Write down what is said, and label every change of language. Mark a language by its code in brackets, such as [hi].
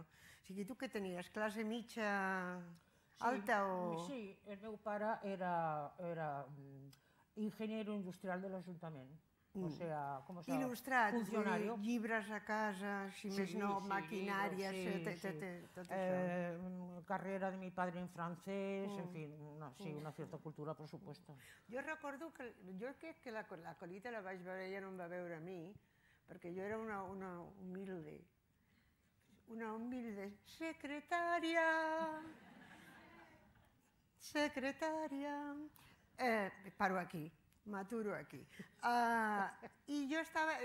[ca] O sigui, tu què tenies, classe mitja alta o...? Sí, el meu pare era [es] ingeniero industrial [ca] de l'Ajuntament. [es] O sea, ¿cómo se llama? [ca] Il·lustrat, [es] funcionario. [ca] Llibres a casa, si més no, maquinàries, tot això. [es] Carrera de mi padre en francés, en fin, sí, una cierta cultura, por supuesto. [ca] Jo recordo que, jo crec que la Colita la vaig veure, ella no em va veure a mi, perquè jo era una humilde, una humilde secretaria. Secretària... Paro aquí, m'aturo aquí. I jo estava...